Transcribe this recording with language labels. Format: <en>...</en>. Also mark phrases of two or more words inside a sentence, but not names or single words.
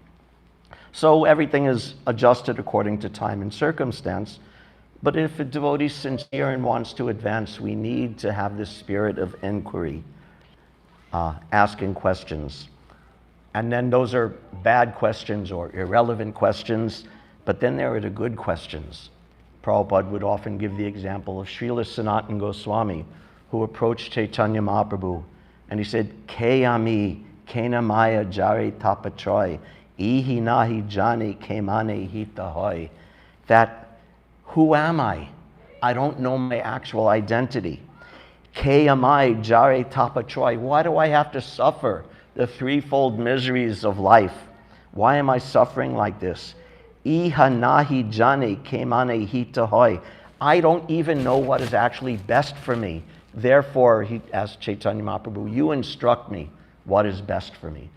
<en>So everything is adjusted according to time and circumstance, but if a devotee is sincere and wants to advance, we need to have this spirit of inquiry, asking questions. And then those are bad questions or irrelevant questions, but then there are the good questions. Prabhupada would often give the example of Srila Sanatana Goswami, who approached Chaitanya Mahaprabhu, and he said,</en> <bn>কে আমি, কেন মায়া জারে তাপত্রয়, ইহি নাহি জানি কেমনে হিত হয়.</bn> <en>That, who am I? I don't know my actual identity.</en> <bn>কে আমায় জারে তাপত্রয়.</bn> <en>Why do I have to suffer the threefold miseries of life? Why am I suffering like this?</en> <bn>ইহা নাহি জানে কেমনে হিত হয়.</bn> <en>I don't even know what is actually best for me. Therefore, he asked Chaitanya Mahaprabhu, you instruct me what is best for me.</en>